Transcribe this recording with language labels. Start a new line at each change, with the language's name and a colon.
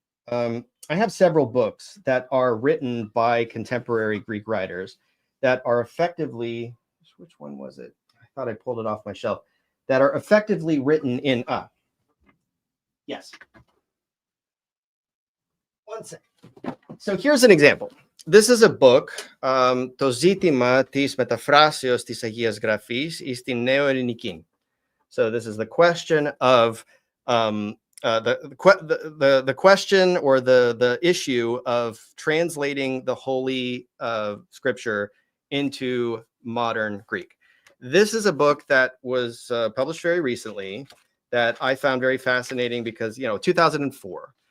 English: I have several books that are written by contemporary Greek writers that are effectively, which one was it? I thought I pulled it off my shelf, that are effectively written in, yes. One second. So here's an example. This is a book,
Greek: το ζήτημα της μεταφράσεως της Αγίας Γραφής εις την Νεοελληνική.
English: So this is the question of the question, or the issue of translating the Holy Scripture into modern Greek. This is a book that was published very recently that I found very fascinating because, 2004.